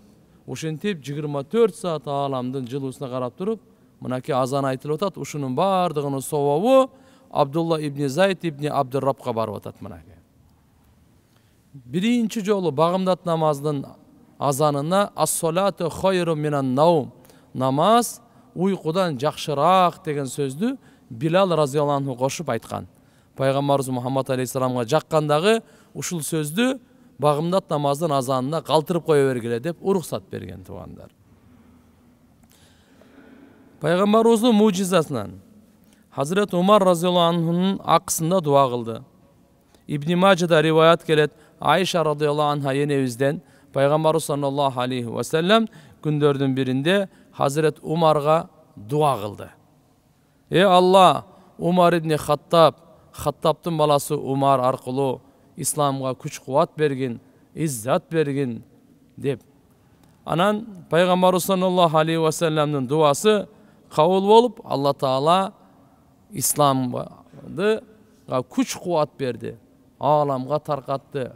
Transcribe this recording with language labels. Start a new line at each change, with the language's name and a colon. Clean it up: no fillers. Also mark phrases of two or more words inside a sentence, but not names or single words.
Kyrgyz: Ошентип 24 саат ааламдын жылуусуна карап туруп, мынакей азан айтылып атат. Ушунун бардыгынын собобу Абдулла ибни Зайд ибни Абдуррабка барып атат мынакей. Биринчи жолу багымдат намаздын азанына
Arabic: الصلاة خير من النوم,
Kyrgyz: намаз уйкудан жакшыраак деген сөздү Билал
Arabic: رضي الله عنه
Kyrgyz: кошуп айткан. Пайгамбарыбыз Мухаммад алейхиссаламга жаккандагы ушул сөздү багымдат намаздын азанына калтырып кое бергиле деп уруксат берген туугандар. Пайгамбарыбыздын мужизасынан Hazret Umar
Arabic: رضي الله عنه
Kyrgyz: акысында дуа кылды. Ибн Мажада риваят келет, Айша
Arabic: رضي الله عنها
Kyrgyz: энебизден Пайгамбарыбыз
Arabic: صلى الله عليه وسلم
Kyrgyz: күндөрдүн биринде Hazret Умарга дуа кылды. Алла, Умар ибн Хаттабтын баласы Умар аркылуу исламга күч кубат бергин, иззат бергин деп. Анан Пайгамбарыбыз
Arabic: صلى الله عليه وسلم
Kyrgyz: дуасы кабыл болуп, Алла Таала исламды күч кубат берди, ааламга таркатты.